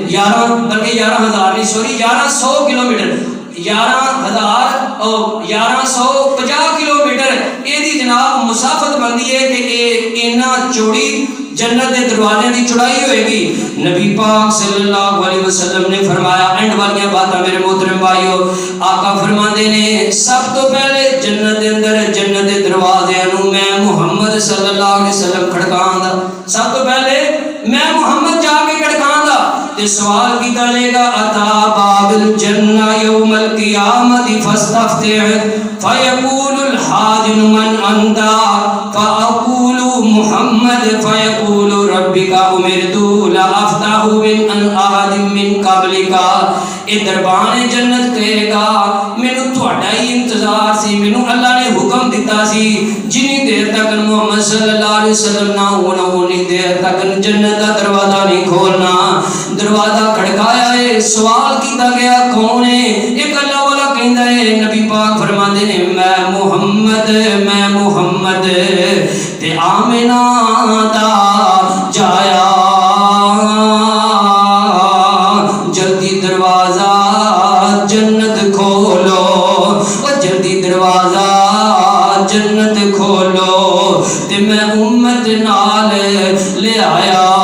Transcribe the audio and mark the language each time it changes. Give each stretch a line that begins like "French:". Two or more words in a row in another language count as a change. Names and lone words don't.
Punjabi: 11,000 نہیں سوری 1100 کلومیٹر 1150 کلومیٹر ایدی جناب مسافت بندی ہے کہ اینا چوڑی جنت دے دروازے دی چوڑائی ہوئے گی. نبی پاک
Arabic: صلی اللہ علیہ وسلم
Punjabi: نے فرمایا اینڈ والیاں باتاں میرے محترم بھائیو آقا فرماندے نے سب تو پہلے جنت دے اندر جنت دے دروازے نوں میں محمد
Arabic: صلی اللہ علیہ وسلم
Punjabi: کھڑکاں دا, سب تو پہلے میں محمد جا کے کھڑکاں دا تے سوال کیتا جائے گا
Arabic: اتا باب الجنہ یوم القیامت فاستفتح فیقول الحاجن من انتا فاقول محمد فیقول ربک امرت لا افتح من ان احد من قبلک.
Punjabi: اے دربان جنت کہے گا مینوں تہاڈا ہی انتظار سی, مینوں اللہ نے حکم دیتا سی جنی دیر تک محمد
Arabic: صلی اللہ علیہ وسلم
Punjabi: نہ ہونا اونی دیر تک جنت دا دروازہ نہیں کھولنا. دروازہ کھڑکایا ہے, سوال کیتا گیا کون ہے؟ ایک اللہ والا کہندا ہے نبی پاک فرماندے نے میں محمد تے آمنہ دا جایا جلدی دروازہ جنت کھولو, او جلدی دروازہ جنت کھولو تے میں امت نال لے آیا.